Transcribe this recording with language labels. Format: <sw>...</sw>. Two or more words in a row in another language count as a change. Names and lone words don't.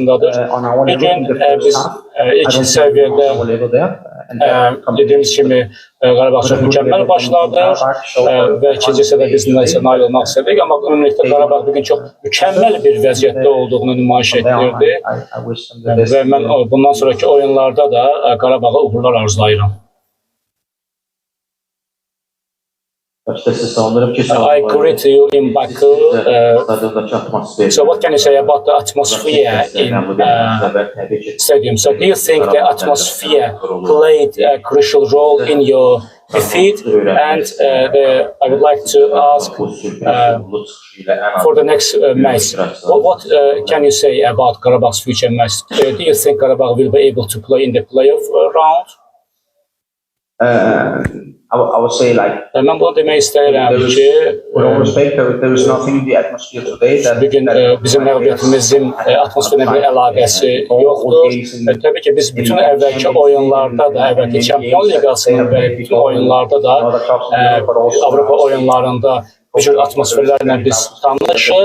<az>Bir gün biz ilk səviyyədə dediyimiz kimi Qarabağ çox mükəmməl başladı və ikinci hissədə biz nail olmaq istədik, amma ümumiyyətlə Qarabağ bugün çox mükəmməl bir vəziyyətdə olduğunu nümayiş etdirdi və mən bundan sonraki oyunlarda da Qarabağa uğurlar arzulayıram.</az> <en>I greet you in Baku. So what can you say about the atmosphere in stadium? So do you think the atmosphere played a crucial role in your defeat? And I would like to ask for the next match, what can you say about Qarabağ's future match? Do you think Qarabağ will be able to play in the playoff round? I would say like</en> <az>mən bunu demək istəyirəm ki, bugün bizim məğlubiyyətimizin atmosferlə bir əlaqəsi yoxdur. Təbii ki, biz bütün əvvəlki oyunlarda da, əvvəlki Çempion Liqasının və bütün oyunlarda da, Avropa oyunlarında bu cür atmosferlərlə biz tanışıq.</az>